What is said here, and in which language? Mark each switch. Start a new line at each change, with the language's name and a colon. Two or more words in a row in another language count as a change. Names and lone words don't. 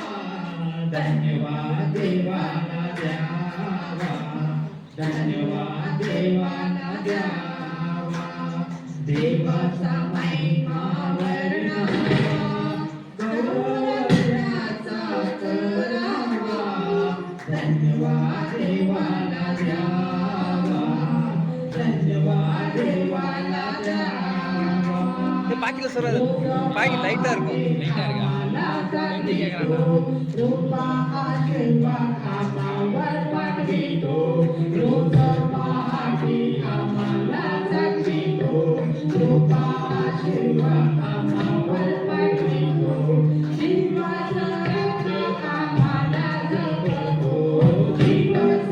Marathi: धन्यवाद देवाला द्यावा धन्यवाद देवाला द्यावा देवाचा महिमा वर्णावा गौरव त्याचा करावा धन्यवाद देवाला द्यावा धन्यवाद देवाला द्यावा
Tamil: இது பாக்கில சொல்றது பாக்கி லைட்டா இருக்கும் லைட்டா இருக்கா கொஞ்சம் கேக்குறாங்க
Marathi: रूपा आशीर्वाद आम्हावर पाठवितो रोज पहाटे आम्हाला जगवितो रूपा आशीर्वाद आम्हावर पाठवितो दिवस रात्र आम्हाला जगतो दिवस